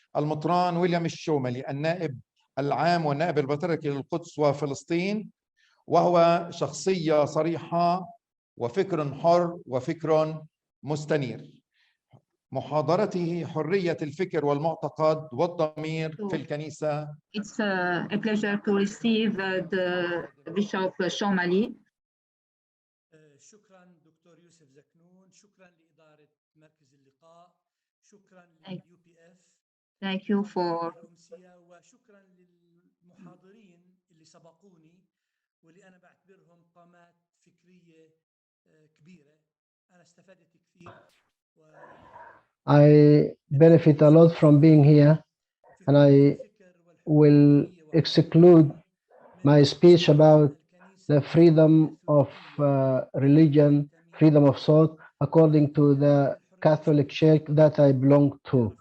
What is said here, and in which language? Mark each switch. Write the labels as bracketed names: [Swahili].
[Arabic] المطران ويليام الشوملي، النائب العام والنائب البطريركي للقدس وفلسطين، وهو شخصية صريحة وفكر حر وفكر مستنير. محاضرته حرية الفكر والمعتقد والضمير في الكنيسة. [English] It's a pleasure to receive the Bishop Shomali. [Arabic] شكرا دكتور يوسف زكنون، شكرا لإدارة مركز اللقاء، شكرا لUPF. [English] Thank you for. [Arabic] وشكرا للمحاضرين اللي سبقوني واللي أنا بعتبرهم قامات فكرية كبيرة. أنا استفدت كثير. [English] I benefit a lot from being here, and I will exclude my speech about the freedom of religion, freedom of thought. according to the Catholic Church that I belong to.